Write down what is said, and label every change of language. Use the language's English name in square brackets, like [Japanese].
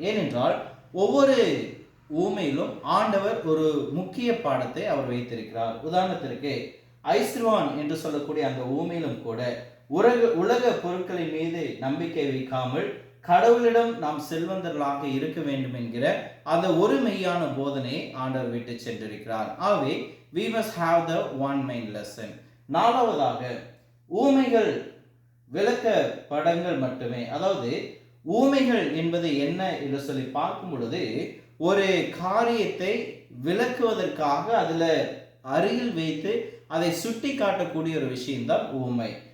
[Tamil] ஏனென்றால் ஒவ்வொரு ஊமையிலும் ஆண்டவர் ஒரு முக்கிய பாடத்தை அவர் வைத்திருக்கிறார். உதாரணத்திற்கு ஐஸ்வான் என்று சொல்லக்கூடிய அந்த ஊமையிலும் கூட உலக பொருட்களின் மீது நம்பிக்கை வைக்காமல் கடவுளிடம் நாம் செல்வந்தர்களாக இருக்க வேண்டும் என்கிற அந்த ஒரு மெய்யான போதனையை ஆண்டவர் விட்டு சென்றிருக்கிறார். [English] ஆகவே we must have the one main lesson. [Tamil] 4வதாக ஊமைகள் விளக்க படங்கள் மட்டுமே. அதாவது ஊமைகள் என்பது என்ன என்று சொல்லி பார்க்கும் பொழுது, ஒரு காரியத்தை விளக்குவதற்காக அதில் அருகில் வைத்து அதை சுட்டி காட்டக்கூடிய ஒரு விஷயம்தான் ஊமை.